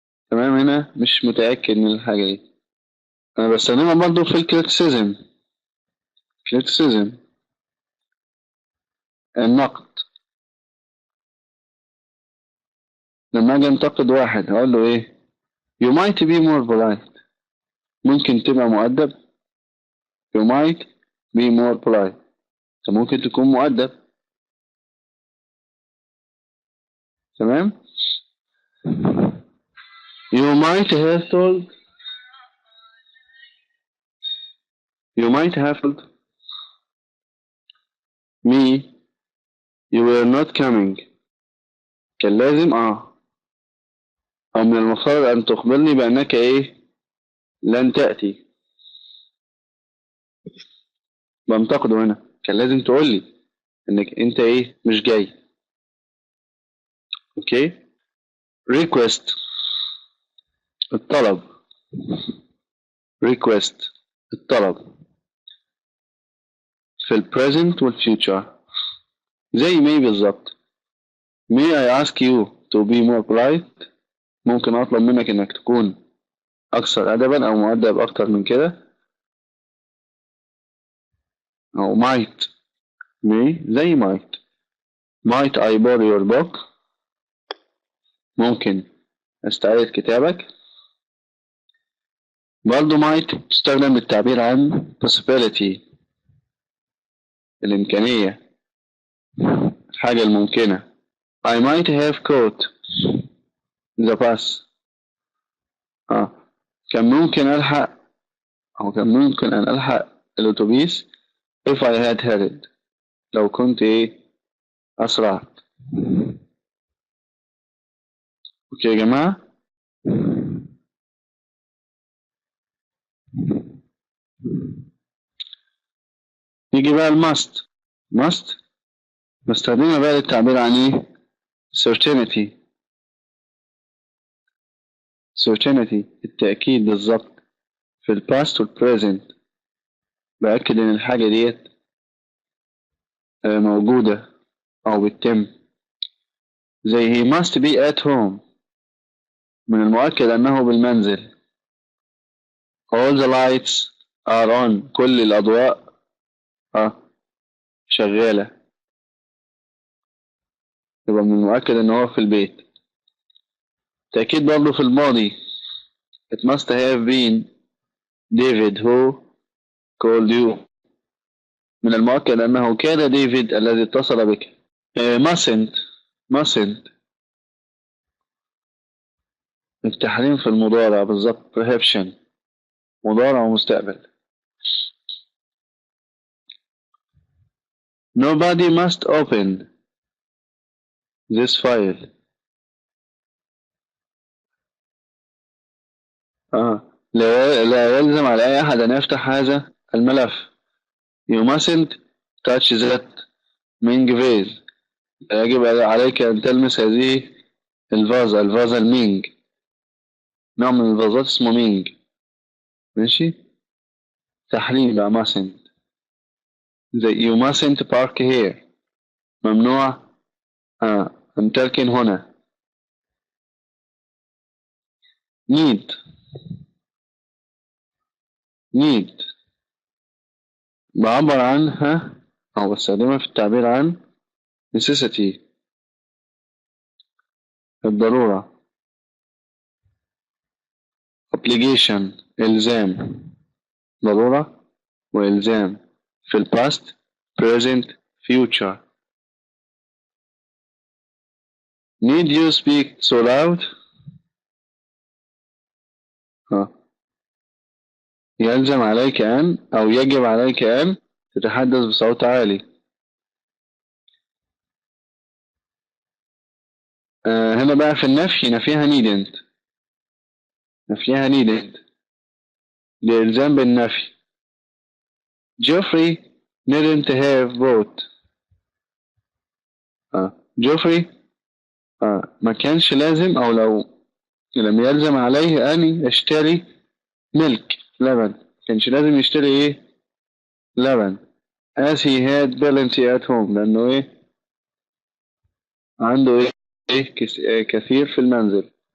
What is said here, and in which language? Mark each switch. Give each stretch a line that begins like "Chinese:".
Arabic: تمام. هنا مش متأكد من الحاجة دي. أنا بستخدمها برضو في الكريتيسيزم. criticism النقد. لما أجي أنتقد واحد هقول له إيه؟
English: you might be more polite.
Arabic: ممكن تبقى مؤدب.
English: you might be more polite.
Arabic: أنت ممكن تكون مؤدب. تمام.
English: you might have told me you were not coming.
Arabic: كان لازم أو من المفترض أن تخبرني بأنك إيه؟ لن تأتي. بنتقده هنا، كان لازم تقول لي إنك أنت إيه؟ مش جاي. أوكي. request الطلب. request الطلب في البريزنت والفيوتشر زي may بالظبط.
English: may I ask you to be more polite؟
Arabic: ممكن أطلب منك إنك تكون أكثر أدبا أو مؤدب أكتر من كده. أو might may زي
English: might I borrow your book؟
Arabic: ممكن أستعيد كتابك. برضو might تستخدم للتعبير عن possibility الإمكانية، الحاجة الممكنة.
English: I might have caught the bus.
Arabic: كان ممكن ألحق أو كان ممكن أن ألحق الأتوبيس
English: if I had hurried.
Arabic: لو كنت أسرعت. أوكي يا جماعة. يجي بقى الماست. must بستخدمها بقى للتعبير عن certainty. التأكيد بالظبط في الباست والبريزنت. بأكد إن الحاجة ديت موجودة أو بتتم.
English: زي he must be at home.
Arabic: من المؤكد أنه بالمنزل.
English: all the lights are on.
Arabic: كل الأضواء شغالة. يبقى من المؤكد أنه في البيت. تأكيد برضه في الماضي.
English: it must have been David who called you.
Arabic: من المؤكد أنه كان ديفيد الذي اتصل بك. mustn't التحريم في المضارع بالظبط. prohibition مضارع ومستقبل.
English: nobody must open this file.
Arabic: لا يلزم على أي أحد أن يفتح هذا الملف.
English: you mustn't touch that ming vase.
Arabic: يجب عليك أن تلمس هذه الفازة المينج. نوع من الفازات اسمه مينج. ماشي. تحريم بقى mustn't.
English: زي you mustn't park here.
Arabic: ممنوع أن تركن هنا. need بعبر عنها أو بستخدمها في التعبير عن necessity الضرورة. obligation إلزام. ضرورة وإلزام في past present future.
English: need you speak so loud.
Arabic: يلزم عليك أن أو يجب عليك أن تتحدث بصوت عالي. هنا بقى في النفي نفيها needn't لإلزام بالنفي.
English: Geoffrey didn't have vote.
Arabic: جوفري ما كانش لازم أو لم يلزم عليه أن يشتري ملك لبن. كانش لازم يشتري لبن
English: as he had plenty at home
Arabic: لأنه عنده كثير في المنزل.